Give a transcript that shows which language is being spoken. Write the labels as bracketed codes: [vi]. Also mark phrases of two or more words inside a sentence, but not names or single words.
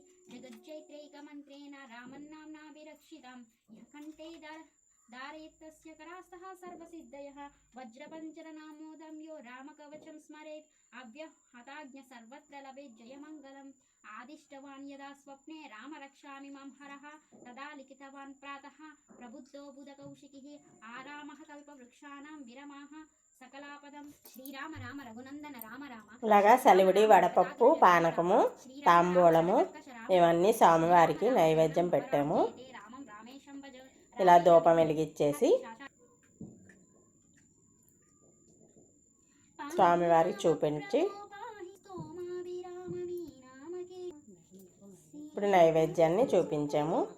[sa] जगज्जैत्रैकमन्त्रेण रामन्नाम्ना विरक्षितं यः कण्ठे धारयेत्तस्य करास्तः सर्वसिद्धयः वज्रपञ्जरनामोदं यो रामकवचं स्मरेत् अव्यहताज्ञ सर्वत्र लभेत् जयमङ्गलम् आदिष्टवान् यदा स्वप्ने राम रक्षामि मम हरः तदा लिखितवान् प्रातः प्रबुद्धो बुधकौशिकिः आरामः कल्पवृक्षाणां विरमाः सकलापदं శ్రీరామ రామ రఘునందన రామ రామ. [te] ఇలాగా సలివిడి, వడపప్పు, పానకము, తాంబూలము ఇవన్నీ స్వామివారికి నైవేద్యం పెట్టాము. ఇలా ధూపం వెలిగించేసి స్వామివారికి చూపించి ఇప్పుడు నైవేద్యాన్ని చూపించాము.